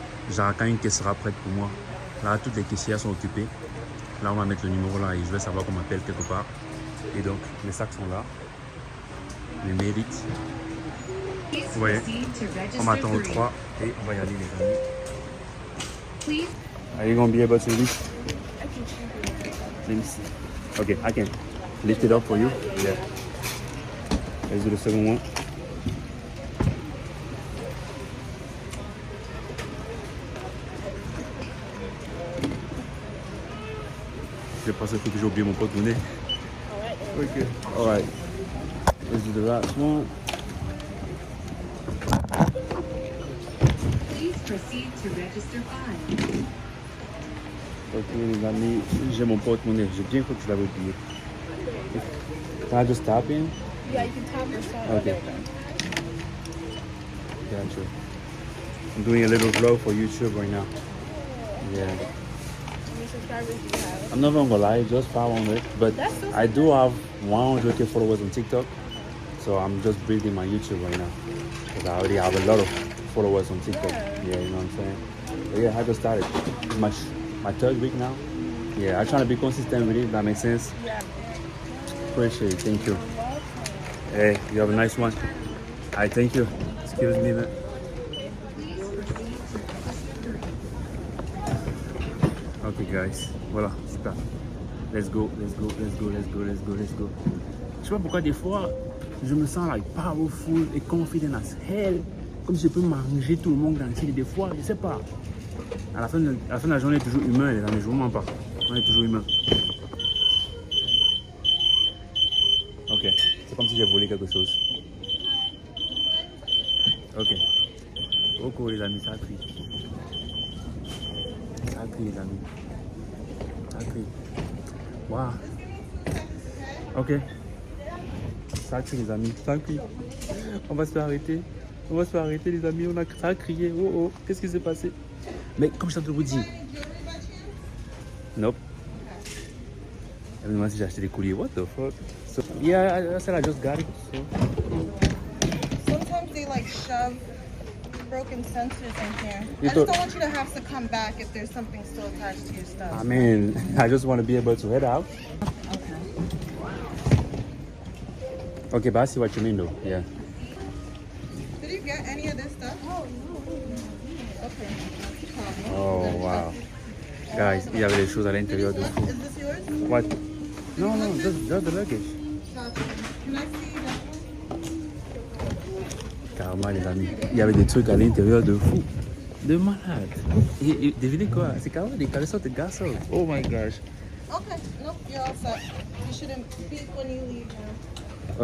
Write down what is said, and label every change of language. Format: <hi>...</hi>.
<fr>Genre quand une caisse sera prête pour moi. Là toutes les caissières sont occupées. Là on va mettre le numéro là et je vais savoir qu'on m'appelle quelque part. Et donc les sacs sont là. Les mérites. Vous voyez, on m'attend au 3 et on va y aller les amis.</fr> <en>Are you gonna be able to reach? Let me see. Okay, I can lift it up for you. Yeah. Let's do the second one.</en> <fr>Je pense que j'ai oublié mon porte-monnaie.</fr> <en>Okay. All right. Let's do the last one. Please proceed to register fine.</en> <fr>Ok les amis, j'ai mon porte-monnaie. J'ai bien cru que je l'avais oublié.</fr> <en>Can I just tap in? Yeah, you can tap your phone. Okay. Gotcha. I'm doing a little vlog for YouTube right now. Yeah. How many subscribers do you have? I'm not gonna lie, just 500. But That's so I do have 100K followers on TikTok. So I'm just building my YouTube right now. Because I already have a lot of followers on TikTok. Yeah, you know what I'm saying? But yeah, I just started. It's my third week now. Yeah, I'm trying to be consistent with it, if that makes sense. Yeah. Appreciate it, thank you. Hey, you have a nice one. Hi, thank you. Excuse me, man. Okay, guys.</en> <fr>Voilà, super.</fr> <en>Let's go, let's go, let's go, let's go, let's go, let's go.</en> <fr>Je sais pas pourquoi des fois, je me sens</fr> <en>like powerful</en> <fr>et</fr> <en>confident as hell.</en> <fr>Comme si je peux manger tout le monde entier. Des fois, je sais pas. À la fin de la journée, on est toujours humain, les amis, je vous mens pas. On est toujours humain. Ok, c'est comme si j'ai volé quelque chose. Ok. Beaucoup les amis, ça crie. Ça crie les amis. Ça crie. Waouh. Ok. Ça crie les amis, ça crie. On va se faire arrêter. On va se faire arrêter les amis, ça a crié. Oh oh, qu'est-ce qui s'est passé? Mais comme je t'ai vous dit. Nope. Je me demande si j'ai acheté des colliers.</fr> <en>What the fuck? So, yeah, I said I just got it. So. Sometimes they like shove broken sensors in here. You I just don't want you to have to come back if there's something still attached to your stuff. I mean, I just want to be able to head out. Okay, but I see what you mean though. Yeah. Did you get any of this stuff? Oh, no. Okay. Oh, wow.</en> <fr>Guys, il y avait des choses à l'intérieur de fou.</fr> <en>Is this yours? What? No, just the luggage. Can I see that?</en> <fr>Carrément, les amis. Il y avait des trucs à l'intérieur de fou. De malade. Et devinez quoi? C'est carrément des caleçons de garçons.</fr> <en>Oh my gosh. Okay, nope, you're all set. You shouldn't speak when you leave now.</en>